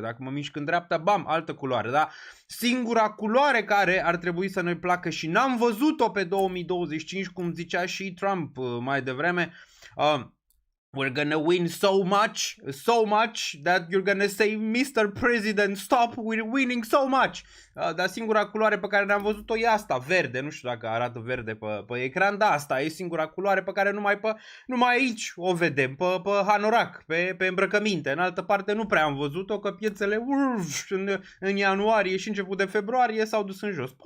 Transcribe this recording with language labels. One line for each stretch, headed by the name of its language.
Romanian: Dacă mă mișc în dreapta, bam, altă culoare. Da? Singura culoare care ar trebui să ne placă și n-am văzut-o pe 2025, cum zicea și Trump mai devreme,
English: we're gonna win so much that you're gonna say, Mr. President, stop, we're winning so much.
Romanian: Dar singura culoare pe care ne-am văzut-o e asta, verde, nu știu dacă arată verde pe ecran, dar asta e singura culoare pe care numai aici o vedem, pe hanorac, pe îmbrăcăminte. În altă parte nu prea am văzut-o, că piețele în ianuarie și început de februarie s-au dus în jos.